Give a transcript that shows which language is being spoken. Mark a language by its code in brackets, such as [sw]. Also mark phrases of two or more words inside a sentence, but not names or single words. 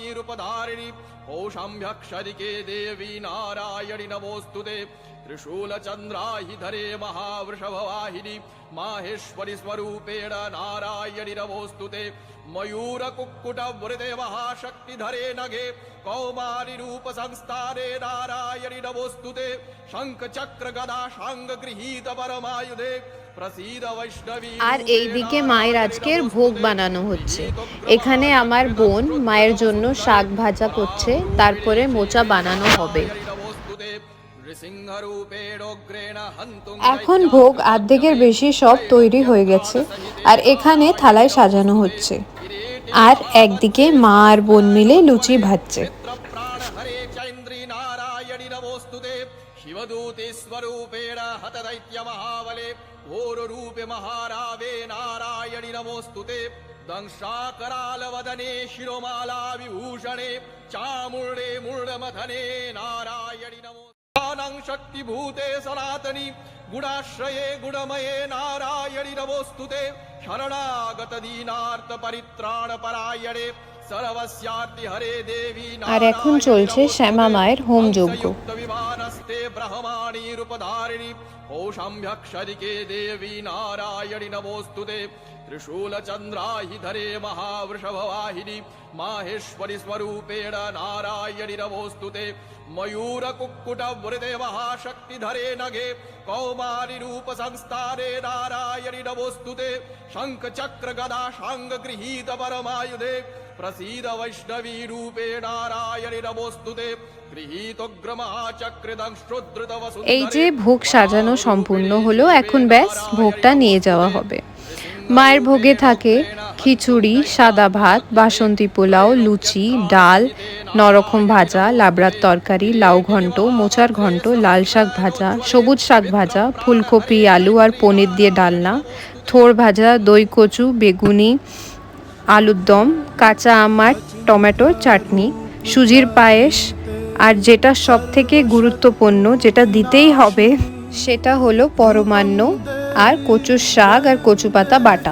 [sa] रूपधारिणी ओषाम्भ्यक्षरिके देवी नारायणि नमोस्तुते त्रिशूलचन्द्राहि धरे महावृषभवाहिनी माहेश्वरि स्वरूपेण नारायणि नमोस्तुते मयूरकुक्कुटवृते महाशक्तिधरे नगे कौमारि रूप संस्थाने नारायणि नमोस्तुते शङ्खचक्र गदा शाङ्ग गृहीत परमायुधे प्रसीद वैष्णवी। [bn] আর এইদিকে মায়ের আজকের ভোগ বানানো হচ্ছে। এখানে আমার বোন মায়ের জন্য শাক ভাজা করছে, তারপরে মোচা বানানো হবে। এখন ভোগ অর্ধেকের বেশি সব তৈরি হয়ে গেছে আর এখানে থালায় সাজানো হচ্ছে। আর একদিকে মা আর বোন মিলে লুচি ভাজছে। [sa] शिवदूते स्वरूपेण हतदैत्य महाबले घोररूपे महारावे नारायणि नमोस्तुते दंशाकरालवदने शिरोमाला विभूषणे चामुण्डे मूर्धमथने नारायणि नमोस्तुते शक्तिभूते सनातनी गुणाश्रये गुणमये नारायणि नमोस्तुते शरणागत दीनार्थ परित्राण परायणे सर्वस्यार्ति हरे देवी। [bn] আর এখন চলছে শ্যামা মায়ের হোমযজ্ঞ। [sa] विमानस्ते ब्रह्माणी रूपधारिणी ओषाम्भ्यक्षरिके देवी नारायणि नमोस्तुते त्रिशूलचन्द्राहि धरे महावृषभवाहिनी माहेश्वरि स्वरूपेण नारायणि नमोस्तुते मयूर कुक्कुट वृदे महाशक्तिधरे नगे कौमारी रूप संस्थाने नारायणि नमोस्तुते शंख चक्र गदा शांग गृहीत परमायुधे प्रसीद वैष्णवी रूपे नारायणि नमोस्तुते गृहीतोग्र महाचक्रिदं श्रुद्रुत [bn] এই যে ভোগ সাজানো সম্পূর্ণ হলো, এখন ব্যাস ভোগটা নিয়ে যাওয়া হবে। মায়ের ভোগে থাকে খিচুড়ি, সাদা ভাত, বাসন্তী পোলাও, লুচি, ডাল, নরকম ভাজা, লাবড়ার তরকারি, লাউ ঘন্ট, মোচার ঘন্ট, লাল শাক ভাজা, সবুজ শাক ভাজা, ফুলকপি, আলু আর পনির দিয়ে ডালনা, থোড় ভাজা, দই কচু, বেগুনি, আলুর দম, কাঁচা আম আর টমেটোর চাটনি, সুজির পায়েস, আর যেটা সব থেকে গুরুত্বপূর্ণ, যেটা দিতেই হবে, সেটা হলো পরমান্ন আর কচুর শাক আর কচু পাতা বাটা।